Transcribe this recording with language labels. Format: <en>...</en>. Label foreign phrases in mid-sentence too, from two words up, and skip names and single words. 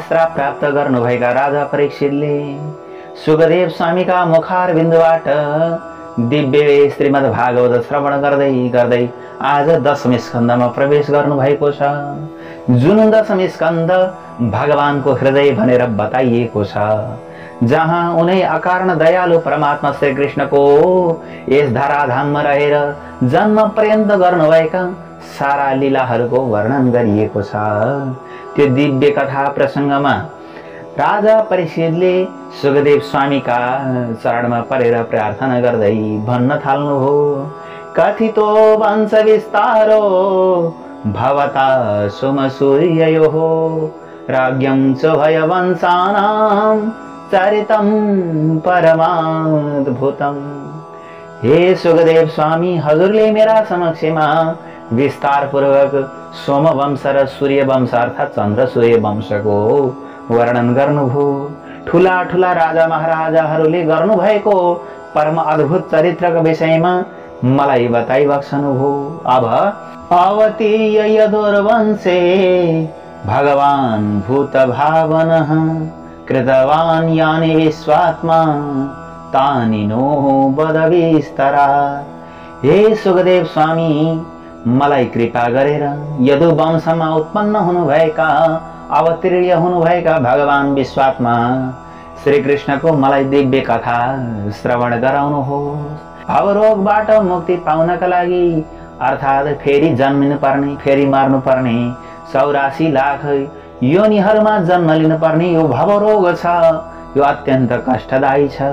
<ne>श्राप प्राप्त गर्नुभएका राजा परीक्षितले सुखदेव स्वामीका मुखारबिन्दबाट दिव्य श्रीमद् भागवत श्रवण गर्दै गर्दै आज 10वें स्कन्धमा प्रवेश गर्नु भएको छ, जुन 10वें स्कन्ध भगवानको हृदय भनेर बताइएको छ, जहाँ उनै अकारण दयालु परमात्मा श्री कृष्णको यस धराधाममा रहेर जन्म पर्यन्त गर्नुभएका सारा लीलाहरूको वर्णन गरिएको छ। त्यो दिव्य कथा प्रसङ्गमा राजा परीक्षितले सुखदेव स्वामीका चरणमा परेर प्रार्थना गर्दै भन्न थाल्नुभयो,</ne> <sa>कथितो वंश विस्तारो भवता सोमसूर्ययोः राज्ञं च भयवंशानां चरितं परमाद्भुतम्।</sa> <ne>हे सुखदेव स्वामी, हजुरले मेरा समक्षमा विस्तार पूर्वक सोमवंश र सूर्यवंश अर्थात् चन्द्र सूर्य वंशको वर्णन गर्नुभयो। ठुला ठुला राजा महाराजाहरूले गर्नुभएको परम अद्भुत चरित्रको विषयमा मलाई बताइबक्सनुभयो।</ne> <sa>अब अवतीर्य यदुर्वंशे भगवान् भूत भावनः कृतवान् यानि विश्वात्मा तानि नो वद विस्तरात्।</sa> <ne>हे सुखदेव स्वामी, मलाई कृपा गरेर यदु वंशमा उत्पन्न हुनुभएका अवतीर्य हुनुभएका भगवान विश्वात्मा श्री कृष्णको मलाई दिव्य कथा श्रवण गराउनुहोस्। भवरोगबाट मुक्ति पाउनका लागि अर्थात् फेरि जन्मिनु पर्ने, फेरि मर्नु पर्ने 84 लाख योनिहरूमा जन्म लिनु पर्ने यो भवरोग छ, यो अत्यन्त कष्टदायी छ।</ne>